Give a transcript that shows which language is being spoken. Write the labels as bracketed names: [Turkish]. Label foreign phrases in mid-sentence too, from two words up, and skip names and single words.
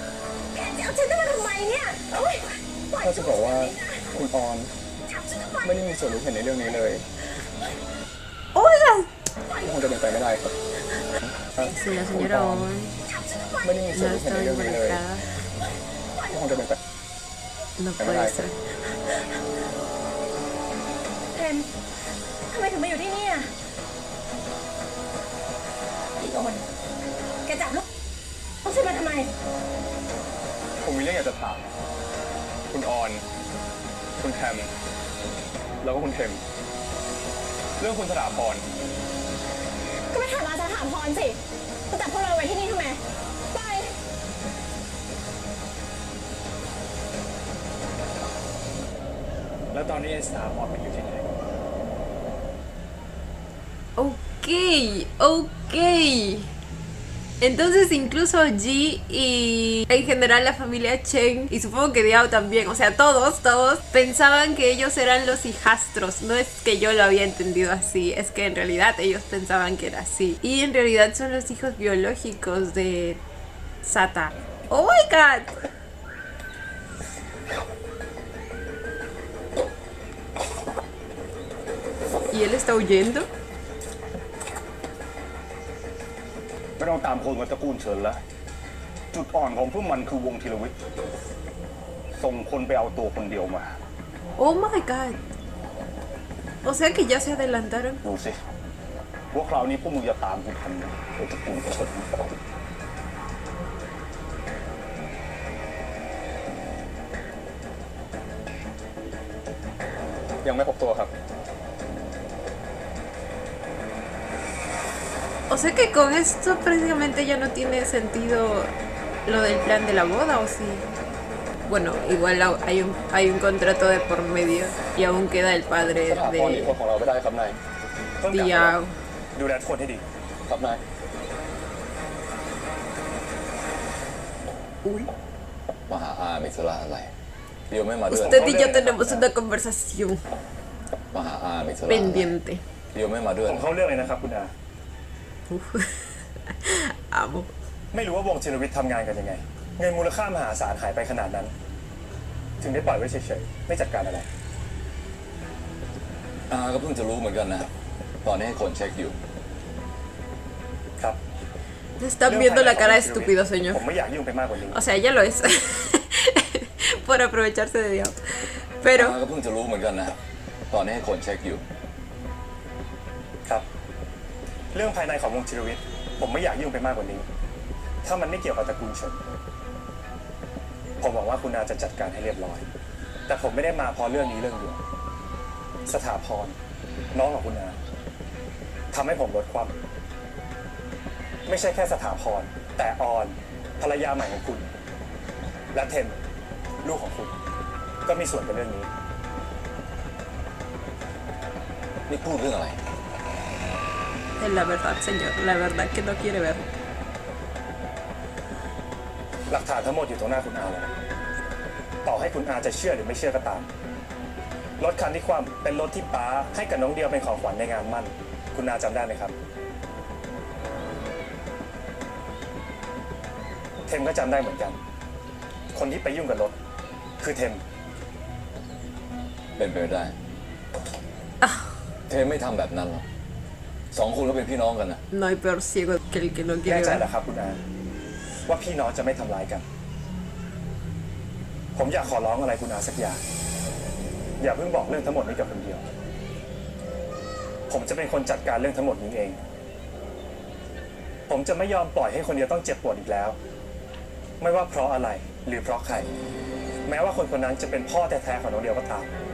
[Thai] แกจะเอาฉันมาทำไมเนี่ยโอ๊ยปล่อย ถ้าจะบอกว่าคุณออน จับฉันทำไม ไม่ได้มีส่วนรู้เห็นในเรื่องนี้เลย [Spanish] Oiga. [Thai] คงจะเป็นไปไม่ได้ครับ [Spanish] Si la señora On [Thai] ไม่ได้มีส่วน [Spanish] no [Thai] รู้เห็น [Spanish] está [Thai] ในเรื่องนี้เลย [Spanish] involucrada, [Thai] คงจะเป็นไป [Spanish] no puede ser. [Thai] เทมทำไมถึงมาอยู่ที่นี่อ่ะอีกคนแกจับลูกฉันมาทำไม ผมมีเรื่องอยากจะถาม คุณออน คุณแทม แล้วก็คุณเทม เรื่องคุณสถาพร ก็ไปถามอาจารย์ถามพรสิจะจับพวกเราไว้ที่นี่ทำไมไป แล้วตอนนี้สถาพรมันอยู่ที่ไหน [Spanish] Ok. Entonces incluso G y en general la familia Chen y supongo que Diao también, o sea, todos pensaban que ellos eran los hijastros. No es que yo lo había entendido así, es que en realidad ellos pensaban que era así. Y en realidad son los hijos biológicos de Sata. [English] Oh my god. [Spanish] ¿Y él está huyendo? [Thai] ไม่ต้องตามคนกับตระกูลเฉินละจุดอ่อนของพวกมันคือวงธีรวิทย์ส่งคนไปเอาตัวคนเดียวมา [English] Oh my god. [Spanish] O sea que ya se adelantaron. [Thai] ดูสิว่าคราวนี้พวกมึงจะตามกูทันไหมไอ้ตระกูลเฉิน ยังไม่พบตัวครับ [Spanish] O sea que con esto prácticamente ya no tiene sentido lo del plan de la boda, ¿o sí? Bueno, igual hay un contrato de por medio y aún queda el padre [Thai] สถาพรหนี [Spanish] de [Thai] คนของเราไม่ได้ครับนาย [Spanish] Diao. [Thai] ดูแลทุกคนให้ดี ครับนาย มาหาอามีธุระอะไร เดี๋ยวไม่มาด้วย [Spanish] Usted y yo tenemos una conversación [Thai] มาหาอามีธุระอะไร [Spanish] pendiente. [Thai] เดี๋ยวไม่มาด้วย ผมเข้าเรื่องเลยนะครับคุณอา [Spanish] Amo. [Thai] ไม่รู้ว่าวงธีรวิทย์ทำงานกันยังไง เงินมูลค่ามหาศาลหายไปขนาดนั้น ถึงได้ปล่อยไว้เฉยๆไม่จัดการอะไร อาก็เพิ่งจะรู้เหมือนกันนะ ตอนนี้ให้คนเช็คอยู่ ครับ [Spanish] Le están viendo la cara de estúpido, señor. [Thai] ผมไม่อยากยุ่งไปมากกว่านี้ [Spanish] O sea, ya lo es. Por aprovecharse de Diao. [Thai] อา [Spanish] Pero [Thai] ก็เพิ่งจะรู้เหมือนกันนะ ตอนนี้ให้คนเช็คอยู่ ครับ เรื่องภายในของวงธีรวิทย์ผมไม่อยากยุ่งไปมากกว่านี้ ถ้ามันไม่เกี่ยวกับตระกูลเฉินผมหวังว่าคุณอาจะจัดการให้เรียบร้อย แต่ผมไม่ได้มาเพราะเรื่องนี้เรื่องเดียวสถาพรน้องของคุณอาทำให้ผมลดความ ไม่ใช่แค่สถาพรแต่ออนภรรยาใหม่ของคุณ และเทนลูกของคุณ ก็มีส่วนกับเรื่องนี้ นี่พูดเรื่องอะไร [Spanish] es la verdad, señor. La verdad que no quiere ver. [Thai] หลักฐานทั้งหมดอยู่ตรงหน้าคุณอาแล้วต่อให้คุณอาจะเชื่อหรือไม่เชื่อก็ตามรถคันที่คว่ำเป็นรถที่ป้าให้กับน้องเดียวเป็นของขวัญในงานมั่นคุณอาจำได้ไหมครับเทมก็จำได้เหมือนกัน คนที่ไปยุ่งกับรถคือเทม เป็นไปไม่ได้ เทไม่ทำแบบนั้นหรอกสองคนก็เป็นพี่น้องกันนะ [Spanish] No hay peor ciego que el que no [Thai] แน่ [Spanish] quiere [Thai] ใจ [Spanish] ver. [Thai] เหรอครับคุณอาว่าพี่น้องจะไม่ทำร้ายกัน ผมอยากขอร้องอะไรคุณอาสักอย่างอย่าเพิ่งบอกเรื่องทั้งหมดนี้กับคนเดียว ผมจะเป็นคนจัดการเรื่องทั้งหมดนี้เอง ผมจะไม่ยอมปล่อยให้คนเดียวต้องเจ็บปวดอีกแล้ว ไม่ว่าเพราะอะไรหรือเพราะใคร แม้ว่าคนคนนั้นจะเป็นพ่อแท้ๆของน้องเดียวก็ตาม